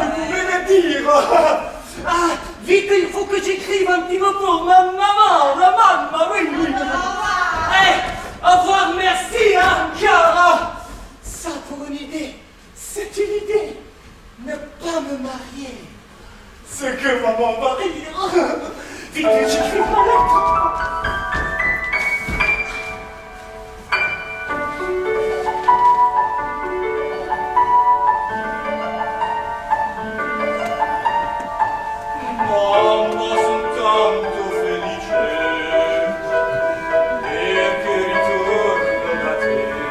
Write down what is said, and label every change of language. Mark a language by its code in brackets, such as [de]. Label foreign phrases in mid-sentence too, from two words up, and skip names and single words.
[fr] Ah ça, vous pouvez le dire. Vite, il faut que j'écrive un petit mot pour ma maman, la maman, oui, oui. Eh, au revoir, merci, hein, car ça pour une idée, c'est une idée. Ne pas me marier, c'est que maman va rire. Vite, j'écris ma lettre. [it] Mamma, sono tanto felice perché ritorno da te.